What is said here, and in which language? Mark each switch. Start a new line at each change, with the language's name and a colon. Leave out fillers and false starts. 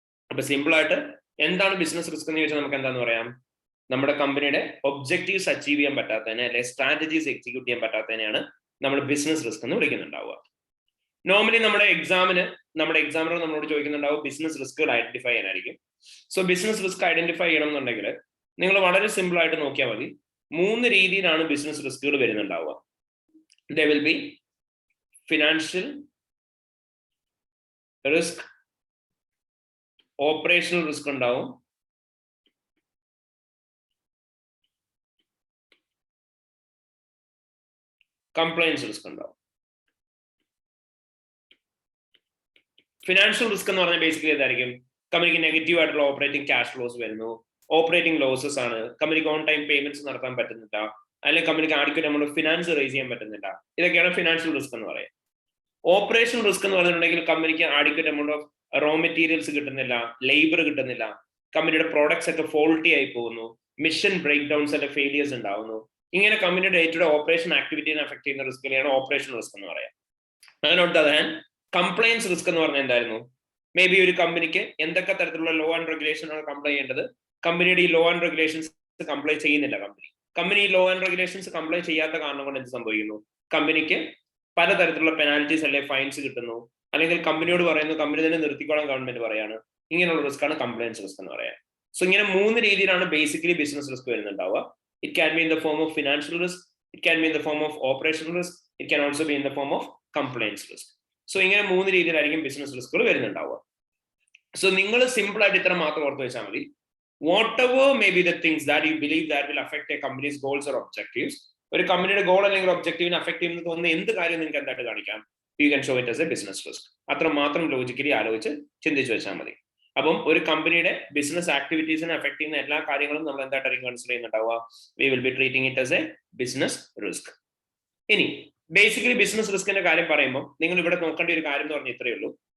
Malayalam: അപ്പൊ സിമ്പിൾ ആയിട്ട് എന്താണ് ബിസിനസ് റിസ്ക് എന്ന് ചോദിച്ചാൽ നമുക്ക് എന്താന്ന് പറയാം, നമ്മുടെ കമ്പനിയുടെ ഒബ്ജക്റ്റീവ്സ് അച്ചീവ് ചെയ്യാൻ പറ്റാത്തതിനെ അല്ലെങ്കിൽ സ്ട്രാറ്റജീസ് എക്സിക്യൂട്ട് ചെയ്യാൻ പറ്റാത്തതിനെയാണ് നമ്മൾ ബിസിനസ് റിസ്ക് എന്ന് വിളിക്കുന്നുണ്ടാവുക. നോർമലി നമ്മുടെ എക്സാമിനർ നമ്മളോട് ചോദിക്കുന്നുണ്ടാവും business റിസ്കുകൾ identify ചെയ്യാനായിരിക്കും. So business risk identify ചെയ്യണം എന്നുണ്ടെങ്കിൽ നിങ്ങൾ വളരെ സിമ്പിൾ ആയിട്ട് നോക്കിയാൽ മതി. 3 രീതിയിലാണ് business റിസ്കുകൾ വരുന്നുണ്ടാവുക.
English: There will be financial risk, operational risk
Malayalam: ഉണ്ടാവും, കംപ്ലയൻസ് റിസ്ക് ഉണ്ടാവും. ഫിനാൻഷ്യൽ റിസ്ക് എന്ന് പറഞ്ഞാൽ ബേസിക്കലി എന്തായിരിക്കും, കമ്പനിക്ക് നെഗറ്റീവ് ആയിട്ടുള്ള ഓപ്പറേറ്റിംഗ് ക്യാഷ് ഫ്ലോസ് വരുന്നു, ഓപ്പറേറ്റിംഗ് ലോസസ് ആണ്, കമ്പനിക്ക് ഓൺ ടൈം പേയ്മെന്റ്സ് നടത്താൻ പറ്റുന്നില്ല, അല്ലെങ്കിൽ കമ്പനിക്ക് ആഡിക്വേറ്റ് നമ്മൾ ഫിനാൻസ് റേസ് ചെയ്യാൻ പറ്റുന്നില്ല. ഇതൊക്കെയാണ് ഫിനാൻഷ്യൽ റിസ്ക് എന്ന് പറയുന്നത്. ഓപ്പറേഷൻ റിസ്ക് എന്ന് പറഞ്ഞിട്ടുണ്ടെങ്കിൽ കമ്പനിക്ക് adequate amount of raw materials കിട്ടുന്നില്ല, ലേബർ കിട്ടുന്നില്ല, കമ്പനിയുടെ പ്രോഡക്ട്സ് ഒക്കെ ഫോൾട്ടി ആയി പോകുന്നു, മിഷൻ ബ്രേക്ക് ഡൗൺസ് അല്ലെങ്കിൽ ഫെയിലിയേഴ്സ് ഉണ്ടാവുന്നു. ഇങ്ങനെ കമ്പനിയുടെ day to day operation ആക്ടിവിറ്റിനെ affect ചെയ്യുന്ന റിസ്കിനെയാണ് ഓപ്പറേഷൻ റിസ്ക് എന്ന് പറയാം. അതിനോട് കംപ്ലയൻസ് റിസ്ക് എന്ന് പറഞ്ഞാൽ എന്തായിരുന്നു, മേ ബി ഒരു കമ്പനിക്ക് എന്തൊക്കെ തരത്തിലുള്ള ലോ ആൻഡ് റെഗുലേഷൻ ആണ് കംപ്ലൈ ചെയ്യേണ്ടത്, കമ്പനിയുടെ ഈ ലോ ആൻഡ് റെഗുലേഷൻസ് കംപ്ലൈ ചെയ്യുന്നില്ല. കമ്പനി ഈ ലോ ആൻഡ് റെഗുലേഷൻസ് കംപ്ലൈ ചെയ്യാത്ത കാരണം കൊണ്ട് എന്ത് സംഭവിക്കുന്നു, കമ്പനിക്ക് പലതരത്തിലുള്ള പെനാൽറ്റീസ് അല്ലെങ്കിൽ ഫൈൻസ് കിട്ടുന്നു, അല്ലെങ്കിൽ കമ്പനിയോട് പറയുന്നു കമ്പനി തന്നെ നിർത്തിക്കോളാൻ ഗവൺമെന്റ് പറയാണ്. ഇങ്ങനെയുള്ള റിസ്ക് ആണ് കംപ്ലയൻസ് റിസ്ക് എന്ന് പറയാം. സോ ഇങ്ങനെ 3 രീതിയിലാണ് basically business risk വരുന്നുണ്ടാവുക.
English: It can be in the form of financial risk, it can be in the form of operational risk, it can also be in the form of compliance risk.
Malayalam: So ഇങ്ങനെ 3 രീതിയിലായിരിക്കും business റിസ്കുകൾ വരുന്നുണ്ടാവുക. So നിങ്ങൾ simple ആയിട്ട് ഇത്ര മാത്രം ഓർത്ത് വെച്ചാൽ മതി.
English: Whatever may be the things that you believe that will affect a company's goals or objectives,
Malayalam: ഒരു കമ്പനിയുടെ ഗോൾ അല്ലെങ്കിൽ ഒബ്ജക്റ്റീവിനെ അഫക്ട് ചെയ്യുന്ന തോന്നുന്ന എന്ത് കാര്യം നിങ്ങൾക്ക് എന്തായിട്ട് കാണിക്കാം,
English: you can show it as a business risk.
Malayalam: അത്ര മാത്രം ലോജിക്കലി ആലോചിച്ച് ചിന്തിച്ചു വെച്ചാൽ മതി. അപ്പം ഒരു കമ്പനിയുടെ ബിസിനസ് ആക്ടിവിറ്റീസിനെ അഫക്ട് ചെയ്യുന്ന എല്ലാ കാര്യങ്ങളും നമ്മൾ എന്തായിട്ടായിരിക്കും consider ചെയ്യുന്നുണ്ടാവുക,
English: we will be treating it as a business risk.
Malayalam: ഇനി ബേസിക്കലി ബിസിനസ് റിസ്കിന്റെ കാര്യം പറയുമ്പോൾ നിങ്ങൾ ഇവിടെ നോക്കേണ്ട ഒരു കാര്യം എന്ന് പറഞ്ഞാൽ ഇത്രയേ ഉള്ളൂ.